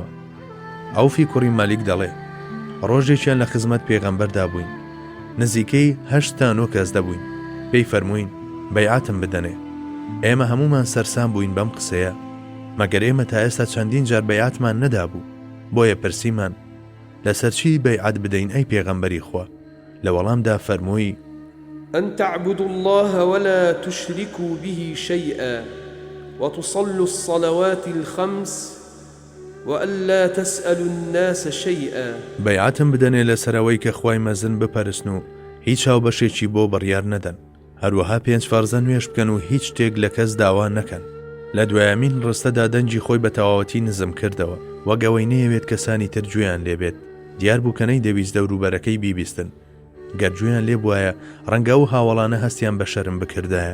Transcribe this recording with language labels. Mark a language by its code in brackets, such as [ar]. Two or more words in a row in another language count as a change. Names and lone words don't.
[ckb] عەوفی کوڕی مالیک دەڵێ ڕۆژێکیان لە خزمەت پێغەمبەردا بووین، نزیکەی 8 تا 9 کەس دەبووین. پێی فەرمووین بەیعەتم بدەنێ. ئێمە هەمومان سەرسام بووین بەم قسەیە، مەگەر ئێمە تا ئێستا چەندین جار بەیعەتمان نەدابوو، بۆیە پرسیمان لەسەر چی بەیعەت بدەین ئەی پێغەمبەری خوا؟ لە وەڵامدا فەرمووی [ar] أن تعبدوا الله ولا تشركوا به شيئا وتصلوا الصلوات الخمس وألا تسألوا الناس شيئا. [ckb] بەیعەتم بدەنێ لەسەرەوەی کە خوای مەزن بپەرستن و هیچ هاوبەشێکی بۆ بڕیار نەدەن، هەروەها 5 فەرزە نوێش بکەن و هیچ شتێک لە کەس داوا نەکەن. لە دوایەمین ڕستەدا دەنجی خۆی بە تەواوەتی نزم کردەوە، وەک ئەوەی نەیەوێت کەسانی تر گوێیان لێبێت. دیار بوو کەنەی دەویست دەوروبەرەکەی بیبیستن، گەر گوێیان لێ بوایە ڕەنگە و هاوڵانە هەستیان بە شەرم بکردایە.